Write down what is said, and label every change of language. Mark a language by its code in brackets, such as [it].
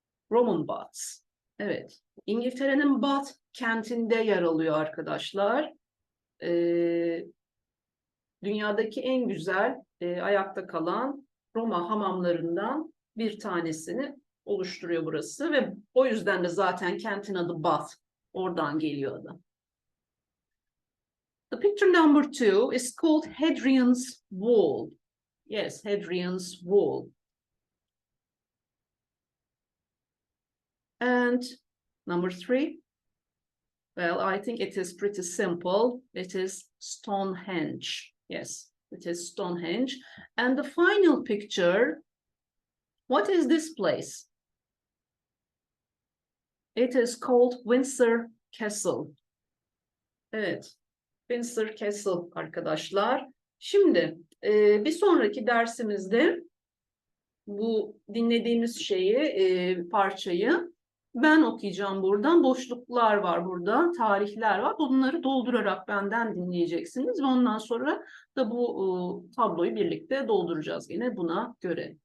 [tr] Roman Baths. Evet, İngiltere'nin Bath kentinde yer alıyor arkadaşlar. Dünyadaki en güzel ayakta kalan Roma hamamlarından bir tanesini oluşturuyor burası ve o yüzden de zaten kentin adı Bath. Oradan geliyor adı. [en] The picture number 2 is called Hadrian's Wall. Yes, Hadrian's Wall. And number 3, well, I think it is pretty simple. It is Stonehenge. Yes, it is Stonehenge. And the final picture, what is this place? It is called Windsor Castle. [tr] Evet, Windsor Castle arkadaşlar. Şimdi bir sonraki dersimizde bu dinlediğimiz şeyi, parçayı ben okuyacağım buradan. Boşluklar var burada, tarihler var. Bunları doldurarak benden dinleyeceksiniz ve ondan sonra da bu tabloyu birlikte dolduracağız yine buna göre.